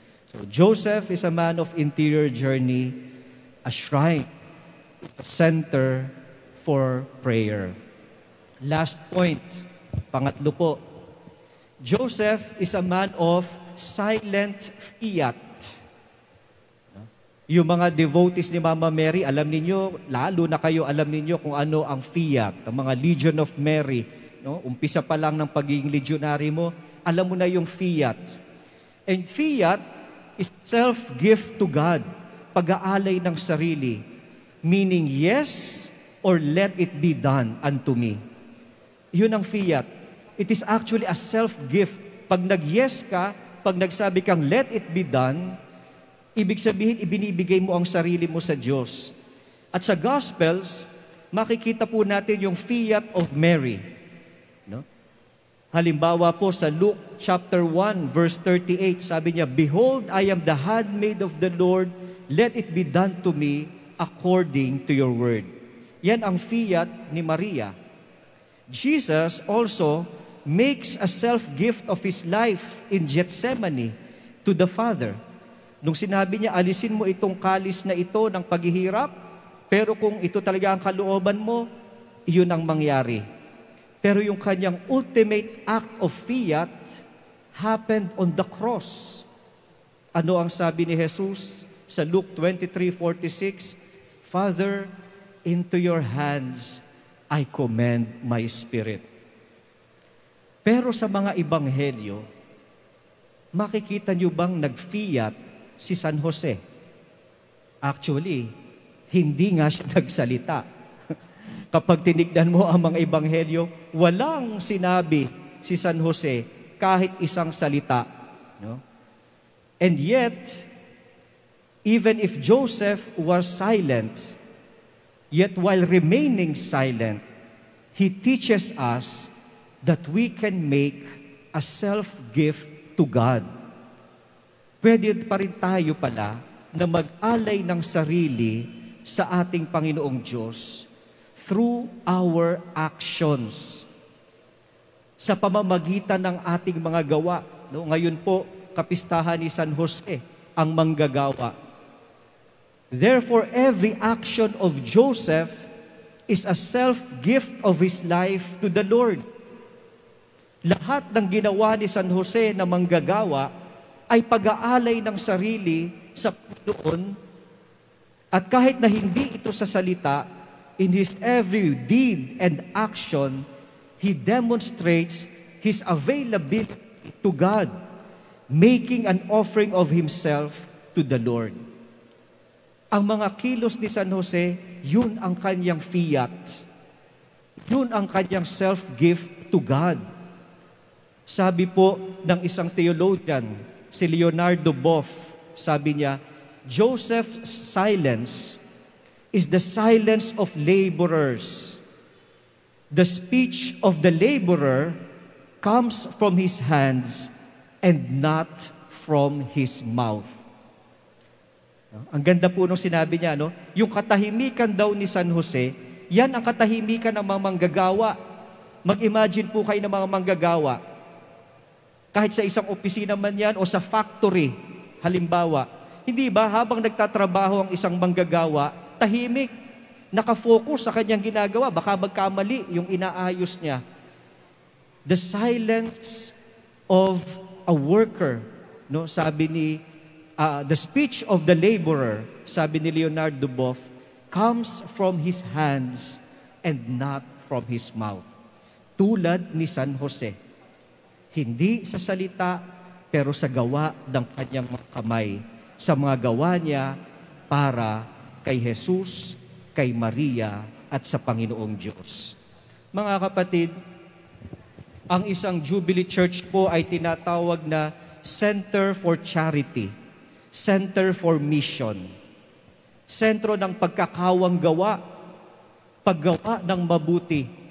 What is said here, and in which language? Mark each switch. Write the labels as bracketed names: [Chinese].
[English] So Joseph is a man of interior journey, a shrine, a center for prayer. Last point, [Filipino] pangatlo po. [English] Joseph is a man of silent fiat. [Filipino] Yung mga devotees ni Mama Mary, alam ninyo, lalo na kayo alam ninyo kung ano ang fiat, ang mga Legion of Mary. No? Umpisa pa lang ng pagiging legionary mo, alam mo na yung fiat. [English] And fiat is self-gift to God, [Filipino] pag-aalay ng sarili, [English] meaning yes or let it be done unto me. [Filipino] Yun ang fiat. [English] It is actually a self-gift. [Filipino] Pag nag-yes ka, pag nagsabi kang [English] let it be done, [Filipino] ibig sabihin, ibinibigay mo ang sarili mo sa Diyos. At sa Gospels, makikita po natin yung fiat of Mary. No? Halimbawa po sa Luke chapter 1, verse 38, sabi niya, [English] "Behold, I am the handmaid of the Lord, let it be done to me according to your word." [Filipino] Yan ang fiat ni Maria. [English] Jesus also makes a self-gift of His life in Gethsemane to the Father. [Filipino] Nung sinabi niya, alisin mo itong kalis na ito ng paghihirap, pero kung ito talaga ang kalooban mo, iyon ang mangyari. Pero yung kanyang [English] ultimate act of fiat [Filipino] happened on the cross. Ano ang sabi ni Jesus sa Luke 23:46? [English] "Father, into your hands I commend my spirit." [Filipino] Pero sa mga ebanghelyo, makikita nyo bang nag-fiat si San Jose? Actually, hindi nga siya nagsalita. Kapag tinignan mo ang mga ebanghelyo, walang sinabi si San Jose kahit isang salita. No? [English] And yet, even if Joseph was silent, yet while remaining silent, he teaches us that we can make a self-gift to God. [Filipino] Pwede pa rin tayo pala na mag-alay ng sarili sa ating Panginoong Diyos [English] through our actions. [Filipino] Sa pamamagitan ng ating mga gawa. No? Ngayon po, kapistahan ni San Jose ang manggagawa. [English] Therefore, every action of Joseph is a self-gift of his life to the Lord. [Filipino] Lahat ng ginawa ni San Jose na manggagawa ay pag-aalay ng sarili sa Panginoon, at kahit na hindi ito sa salita, [English] in his every deed and action, he demonstrates his availability to God, making an offering of himself to the Lord. [Filipino] Ang mga kilos ni San Jose, yun ang kanyang fiat. Yun ang kanyang self-gift to God. Sabi po ng isang theologian, si Leonardo Boff, sabi niya, [English] Joseph's silence is the silence of laborers. The speech of the laborer comes from his hands and not from his mouth. [Filipino] Ang ganda po nung sinabi niya, no? Yung katahimikan daw ni San Jose, yan ang katahimikan ng mga manggagawa. Mag-imagine po kayo ng mga manggagawa. Kahit sa isang opisina man yan o sa factory, halimbawa, hindi ba habang nagtatrabaho ang isang manggagawa, tahimik, nakafocus sa kanyang ginagawa, baka magkamali yung inaayos niya. [English] The silence of a worker, no? Sabi ni, the speech of the laborer, sabi ni Leonardo Boff, comes from his hands and not from his mouth. [Filipino] Tulad ni San Jose. Hindi sa salita, pero sa gawa ng kanyang mga kamay, sa mga gawa niya para kay Jesus, kay Maria, at sa Panginoong Diyos. Mga kapatid, ang isang Jubilee Church po ay tinatawag na Center for Charity, Center for Mission, sentro ng pagkakawang gawa, paggawa ng mabuti.